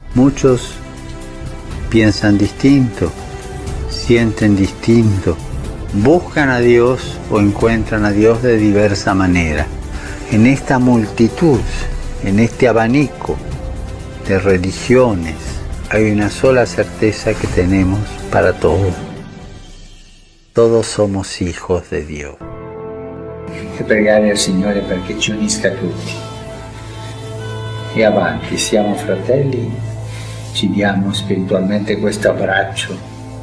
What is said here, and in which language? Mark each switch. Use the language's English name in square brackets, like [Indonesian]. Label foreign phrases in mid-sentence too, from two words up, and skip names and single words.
[Spanish] Muchos piensan distinto, sienten distinto, buscan a Dios o encuentran a Dios de diversa manera. En esta multitud, en este abanico de religiones, hay una sola certeza que tenemos para todos. Todos somos hijos de Dio. [Italian] E pregare al Signore perché ci unisca tutti. E avanti, siamo fratelli, ci diamo spiritualmente questo abbraccio